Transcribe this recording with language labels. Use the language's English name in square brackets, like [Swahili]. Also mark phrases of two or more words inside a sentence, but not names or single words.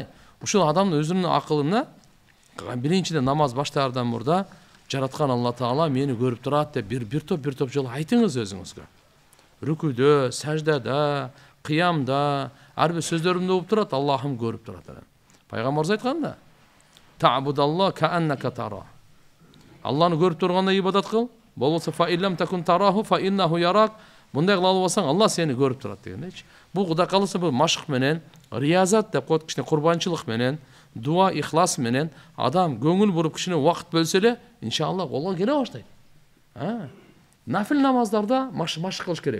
[Kyrgyz] Ушул адамдын өзүнүн акылына биринчиден намаз баштаардан мурда жараткан Алла Таала мени көрүп турат деп бир топ жолу айтыңыз өзүңүзгө. Рүкүдө, саждада, кыямда, ар бир сөздөрүмдө болуп турат, Аллахым көрүп турат. Пайгамбарыбыз айткан да. [Arabic] تعبد الله كأنك تراه. [Kyrgyz] Алланы көрүп тургандай ибадат кыл. [Arabic] Болбосо فإن لم تكن تراه فإنه يراك. [Kyrgyz] Мындай кыла албасаң, Алла сени көрүп турат дегендейчи. Бул Кудай кааласа бул машык менен, риязат деп коет, кичине курбанчылык менен, дуа, ихлас менен адам көңүл буруп кичине убакыт бөлсө эле, иншалла колго келе баштайт. Нафил намаздарда машык кылыш керек.